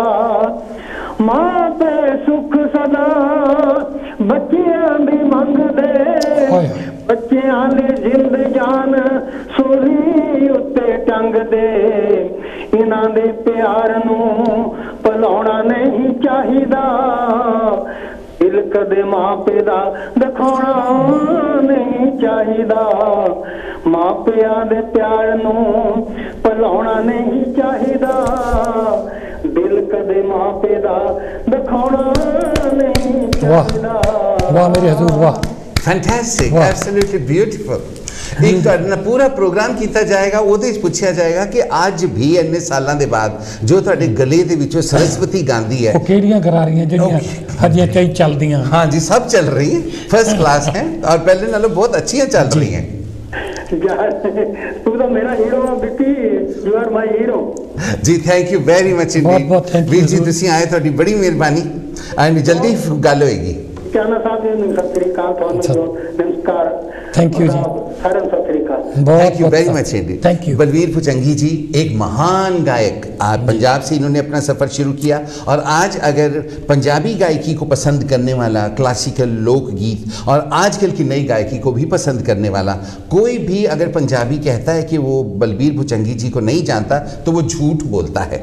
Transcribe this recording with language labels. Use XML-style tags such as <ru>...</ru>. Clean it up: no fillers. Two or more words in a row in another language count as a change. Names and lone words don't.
<pa>ਮਾਂ ਪੇ ਸੁਖ ਸਦਾ ਬੱਚੀਆਂ ਦੀ ਮੰਗਦੇ, ਬੱਚੀਆਂ ਦੀ ਜਿੰਦ ਜਾਨ ਸੂਲੀ ਉੱਤੇ ਟੰਗਦੇ, ਇਨ੍ਹਾਂ ਦੇ ਪਿਆਰ ਨੂੰ ਭੁਲਾਉਣਾ ਨਹੀਂ ਚਾਹੀਦਾ, ਦਿਲ ਕਦੇ ਮਾਂ ਪੇ ਦਾ ਦਿਖਾਉਣਾ ਨਹੀਂ ਚਾਹੀਦਾ। ਮਾਂ ਪਿਆ ਦੇ ਪਿਆਰ ਨੂੰ ਭੁਲਾਉਣਾ ਨਹੀਂ ਚਾਹੀਦਾ, ਦਿਲ ਕਦੇ ਮਾਂ ਪੇ ਦਾ ਦਿਖਾਉਣਾ ਨਹੀਂ ਚਾਹੀਦਾ।</pa> <hi>वाह मेरे हुजूर वाह।</hi> <en>Fantastic, absolutely beautiful.</en> <pa>एक ਤੁਹਾਡਾ ਪੂਰਾ ਪ੍ਰੋਗਰਾਮ ਕੀਤਾ ਜਾਏਗਾ, ਉਹਦੇ ਵਿੱਚ ਪੁੱਛਿਆ ਜਾਏਗਾ ਕਿ ਅੱਜ ਵੀ ਇੰਨੇ ਸਾਲਾਂ ਦੇ ਬਾਅਦ ਜੋ ਤੁਹਾਡੇ ਗਲੇ ਦੇ ਵਿੱਚੋਂ ਸਰਸਵਤੀ ਗਾਉਂਦੀ ਹੈ, ਉਹ ਕਿਹੜੀਆਂ ਗਰਾਰੀਆਂ ਜਿਹੜੀਆਂ ਹਜੇ ਕਈ ਚੱਲਦੀਆਂ।</pa> <hi>हाँ जी, सब चल रही हैं, फर्स्ट क्लास हैं और पहले नालों बहुत अच्छी चल रही हैं। तू तो मेरा हीरो विक्की,</hi> <en>you are my hero. जी thank you very much indeed वीर जी,</en> <pa>ਤੁਸੀਂ ਆਏ, ਤੁਹਾਡੀ ਬੜੀ ਮਿਹਰਬਾਨੀ। ਐਂਡ ਜਲਦੀ ਗੱਲ ਹੋਏਗੀ। ਚਾਨਾ ਸਾਹਿਬ ਜੀ ਨੂੰ ਸਤਿ ਸ੍ਰੀ ਅਕਾਲ, ਤੁਹਾਨੂੰ ਨਮਸਕਾਰ।</pa> <en>thank you ji,</en> <pa>ਸਾਰਿਆਂ ਨੂੰ ਸਤਿ ਸ੍ਰੀ ਅਕਾਲ।</pa> <en>Thank you very much indi. Thank you.</en> <hi>बलवीर भुजंगी जी एक महान गायक, पंजाब से इन्होंने अपना सफ़र शुरू किया और आज अगर पंजाबी गायकी को पसंद करने वाला, क्लासिकल लोकगीत और आजकल की नई गायकी को भी पसंद करने वाला कोई भी अगर पंजाबी कहता है कि वो बलवीर भुजंगी जी को नहीं जानता तो वो झूठ बोलता है।</hi>